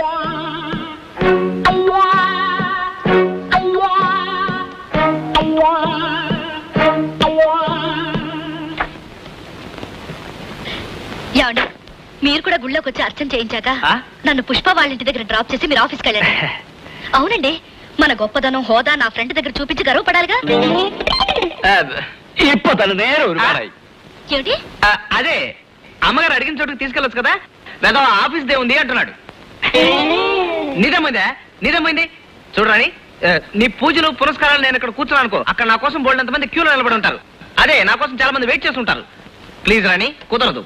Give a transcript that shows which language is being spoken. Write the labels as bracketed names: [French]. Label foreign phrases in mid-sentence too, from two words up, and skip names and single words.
[Telugu] ఏమండి మీరు కూడా గుళ్ళోకి వచ్చి అర్చన చేయించాక ఆ? నన్ను పుష్ప వాళ్ళ ఇంటి దగ్గర డ్రాప్ చేసి మీరు ఆఫీస్కి వెళ్ళండి. అవునండి, మన గొప్పదనం హోదా నా ఫ్రెండ్ దగ్గర చూపించి గర్వపడాలిగా. [Malayalam] ഇപ്പൊ തന്നെ നേരെ ഒരുപാടായി [Telugu] ఏమిటి? అదే అమ్మగారు అడిగిన చోటుకి తీసుకెళ్ళొచ్చు కదా. లేదా ఆఫీస్ దే ఉంది అంటున్నాడు. నిజమైందా? నిజమైంది. చూడరాని, నీ పూజలు పురస్కారాలు నేను ఇక్కడ కూర్చున్నాను అనుకో, అక్కడ నా కోసం బోల్డంత మంది క్యూలో నిలబడి ఉంటారు. అదే నా కోసం చాలా మంది వెయిట్ చేస్తుంటారు. ప్లీజ్ రాని, కుదరదు.